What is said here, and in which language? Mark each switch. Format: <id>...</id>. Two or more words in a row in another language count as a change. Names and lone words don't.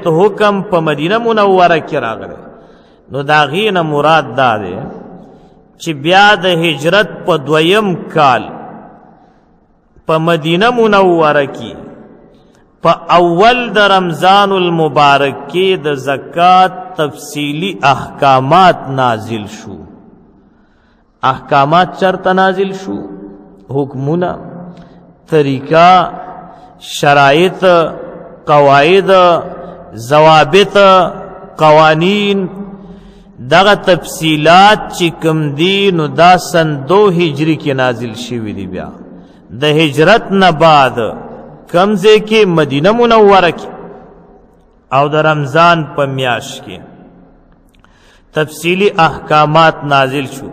<ps>حکم په مدینه منوره کې راغلی، نو د هغې نه مراد دا دی چې بیا د هجرت په 2م کال په مدینه منوره کې په اول د رمضان المبارک کې د زکات تفصیلی احکامات نازل شو. احکامات چرته نازل شو؟ حکمونه، طریقہ، شرائط، قواعد، ضوابط، قوانین، دغه تفصیلات چې کوم دي نو دا سن 2 هجری کې نازل شوي دي. بیا د هجرت نه بعد کم ځای کې مدینه منوره کې او د رمضان په میاشت کې تفصیلی احکامات نازل شو.</ps>